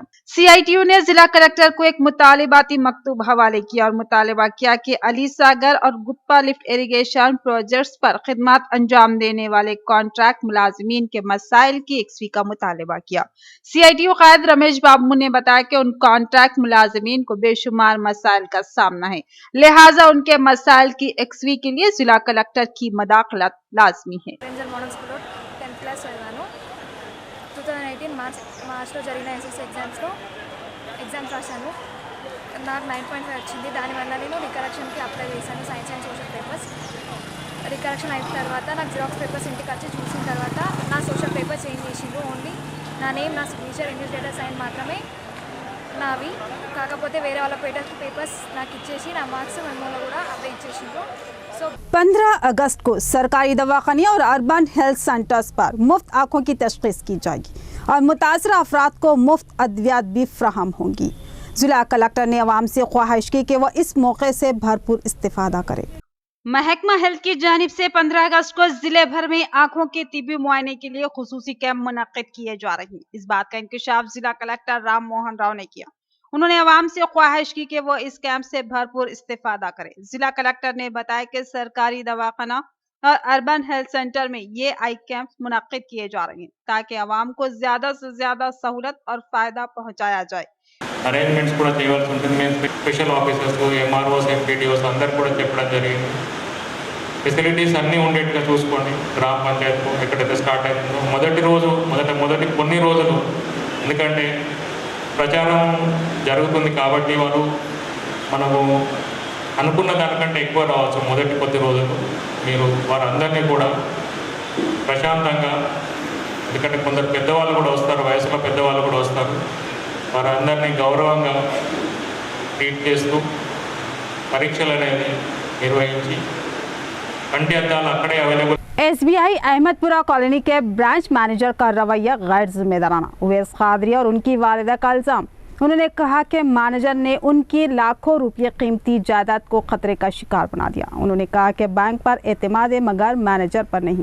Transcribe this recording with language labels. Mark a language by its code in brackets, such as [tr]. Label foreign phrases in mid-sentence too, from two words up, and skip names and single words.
[ur] CITU نے ضلع کلکٹر کو ایک مطالباتی مکتوب حوالے کیا اور مطالبہ کیا کہ علی ساگر اور گپا [en] lift irrigation projects [ur] پر خدمت انجام دینے والے کانٹریکٹ ملازمین کے مسائل کی یکسوئی کا مطالبہ کیا. CITU قائد رمیش بابو نے بتایا کہ ان کانٹریکٹ ملازمین کو بے شمار مسائل کا سامنا ہے، لہٰذا ان کے مسائل کی یکسوئی کے لیے ضلع کلکٹر کی مداخلت لازمی ہے. [te] 10th క్లాస్ చదివాను. 2018 మార్చ్లో జరిగిన [en] SSC exams [te] రాశాను. నాకు 9.5 వచ్చింది. దానివల్ల నేను రికరెక్షన్కి అప్లై చేశాను. [en] science and social papers [te] రికరెక్షన్ అయిన తర్వాత నాకు [en] xerox papers [te] ఇంటికి వచ్చి చూసిన తర్వాత నా [en] social paper change [te] చేసిండ్రు. ఓన్లీ నా నేమ్, నా సిగ్నేచర్, [en] English letter sign [te] మాత్రమే నావి. కాకపోతే వేరే వాళ్ళ పేపర్స్ నాకు ఇచ్చేసి నా మార్క్స్ మెమోలో కూడా అవే ఇచ్చేసిండ్రు. [ur] 15 اگست کو سرکاری دواخانے اور [en] urban health centers [ur] پر مفت آنکھوں کی تشخیص کی جائے گی اور متاثرہ افراد کو مفت ادویات بھی فراہم ہوں گی. ضلع کلکٹر نے عوام سے خواہش کی کہ وہ اس موقع سے بھرپور استفادہ کرے. محکمہ ہیلتھ کی جانب سے 15 اگست کو ضلع بھر میں آنکھوں کے طبی معائنے کے لیے خصوصی کیمپ منعقد کیے جا رہے ہیں. اس بات کا انکشاف ضلع کلکٹر رام موہن راؤ نے کیا۔ انہوں نے عوام سے خواہش کی کہ وہ اس کیمپ سے بھرپور استفادہ کریں. ضلع کلکٹر نے بتایا کہ سرکاری دواخانہ اور [en] urban health center [ur] میں یہ [en] eye camp [ur] منعقد کیے جا رہے ہیں تاکہ عوام کو زیادہ سے زیادہ سہولت اور فائدہ پہنچایا جائے. [te] అరేంజ్మెంట్స్ కూడా చేయవలసి ఉంటుంది. మేము [en] special officers, [te] MROs, MPDOs అందరు కూడా చెప్పడం జరిగింది. ఫెసిలిటీస్ అన్నీ ఉండేట్టుగా చూసుకోండి. గ్రామ పంచాయతీలో ఎక్కడైతే స్టార్ట్ అవుతుందో మొదటి కొన్ని రోజులు, ఎందుకంటే ప్రచారం జరుగుతుంది కాబట్టి మనము అనుకున్న దానికంటే ఎక్కువ రావచ్చు. మొదటి కొద్ది రోజులు మీరు వారందరినీ కూడా ప్రశాంతంగా, ఎందుకంటే కొందరు పెద్దవాళ్ళు కూడా వస్తారు, వయసులో పెద్దవాళ్ళు కూడా వస్తారు, వారందరినీ గౌరవంగా ట్రీట్ చేస్తూ పరీక్షలు అనేది నిర్వహించి కంటి అద్దాలు అక్కడే అవైలబుల్। [ur] SBI احمد پورہ کالونی کے [en] branch manager [ur] کا رویہ غیر ذمہ دارانہ. اویس قادری اور ان کی والدہ کا الزام۔ انہوں نے کہا کہ مینیجر نے ان کی لاکھوں روپے قیمتی جائیداد کو خطرے کا شکار بنا دیا. انہوں نے کہا کہ بینک پر اعتماد ہے مگر مینیجر پر نہیں.